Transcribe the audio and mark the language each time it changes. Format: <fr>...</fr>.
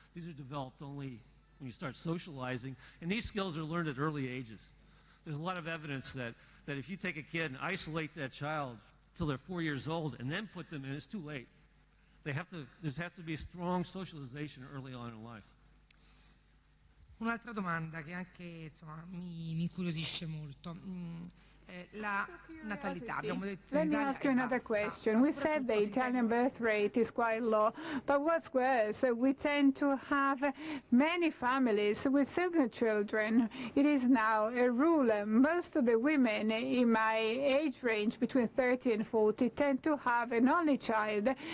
<en>These are developed only when you start socializing, and these skills are learned at early ages. There's a lot of evidence that if you take a kid and isolate that child till they're 4 years old and then put them in, it's too late. There has to be a strong socialization early on in life.</en> <it>Un'altra domanda che anche insomma, mi incuriosisce molto. La natalità, abbiamo detto</it> <en>Let me ask you another question. We said the Italian birth rate is quite low, but what's worse, we tend to have many families with single children. It is now a rule. Most of the women in my age range, between 30 and 40, tend to have an only child.</en>